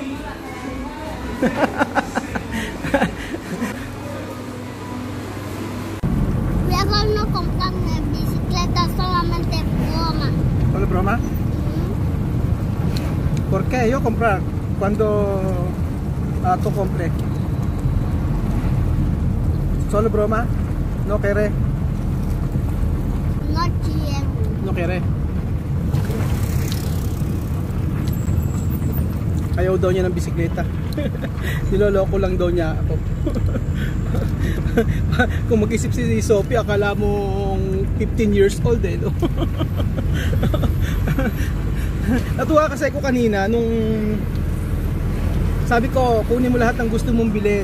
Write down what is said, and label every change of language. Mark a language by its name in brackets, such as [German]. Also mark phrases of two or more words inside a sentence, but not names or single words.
[Spanish] Luego no compran bicicleta, solamente broma. ¿Solo broma? ¿Por qué yo comprar cuando tú compre? ¿Solo broma? No quiere. No quiero. No quiere. [Filipino] Ayaw daw niya ng bisikleta. Niloloko lang daw niya ako. Kung mag-isip si Sophie, akala mong 15 [English] years old [Filipino] eh, no? Natuwa kasi ako kanina nung sabi ko, kunin mo lahat ng gusto mong bilhin.